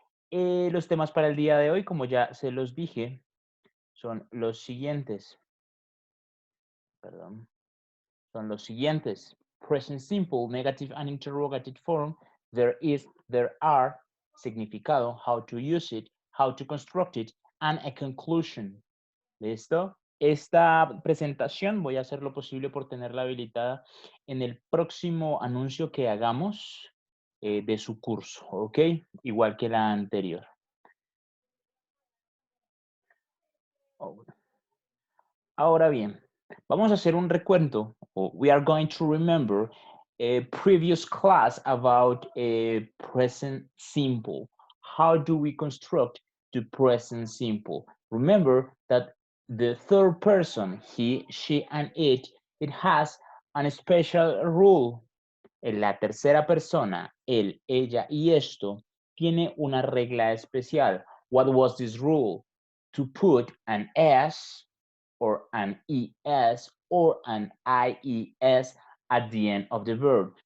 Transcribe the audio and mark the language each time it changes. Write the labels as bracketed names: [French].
[Spanish] Los temas para el día de hoy, como ya se los dije, son los siguientes. Perdón. Son los siguientes. [English] Present simple, negative and interrogative form. There is, there are. Significado, how to use it, how to construct it, and a conclusion. [Spanish] ¿Listo? Esta presentación voy a hacer lo posible por tenerla habilitada en el próximo anuncio que hagamos de su curso, ¿ok? Igual que la anterior. Ahora bien, vamos a hacer un recuento. [English] We are going to remember a previous class about a present simple. How do we construct the present simple? Remember that the third person, he, she, and it has a special rule. [Spanish] En la tercera persona, él, ella y esto, tiene una regla especial. [English] What was this rule? to put an S or an ES or an IES at the end of the verb.